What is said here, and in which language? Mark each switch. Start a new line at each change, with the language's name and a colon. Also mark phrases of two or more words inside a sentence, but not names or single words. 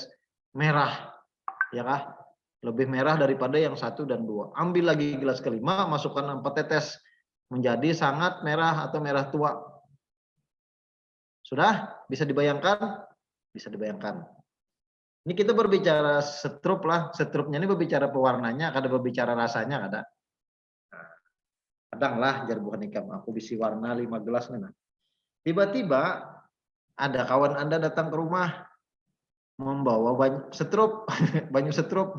Banjar: Merah. Ya kah?
Indonesian: Lebih merah daripada yang 1 dan 2. Ambil lagi gelas kelima, masukkan 4 tetes. Menjadi sangat merah atau merah tua. Sudah? Bisa dibayangkan? Bisa dibayangkan.
Banjar: Ini kita berbicara setrup lah. Setrupnya ini berbicara pewarnanya, kada berbicara rasanya kada. Kadang lah jar bukan ikam. Aku bisi warna 5 gelas nih. Tiba-tiba ada kawan Anda datang ke rumah membawa banyak setrup, banyak setrup.